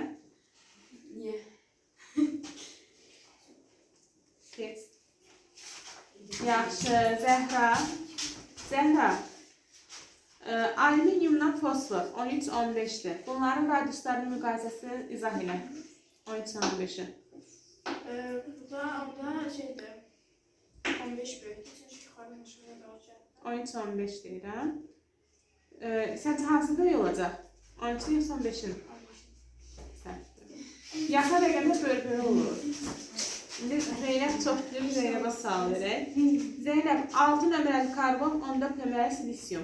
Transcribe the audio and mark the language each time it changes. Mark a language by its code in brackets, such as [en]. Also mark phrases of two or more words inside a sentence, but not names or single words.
[tr] Niye? [az] Geç. Yaxşı, Zəhra. Zəhra. Alüminyumla fosfor 13-15'dir. Bunların radiuslarının müqayisəsini izah elə. 13-15'i. [tr] Burada şeydi. 15 büyük. Çünkü yukarıdan aşağıya da olacak. [az] 13-15 deyirəm. Səncə hansı böyük olacaq? 13-ün yoxsa 15-in? Yaxın rəqəmdə böyük olur. İndi Zeynəb çox bilir, Zeynəbə sual verək. Zeynəb, 6 nömrəli karbon, 14 nömrəli silisyum.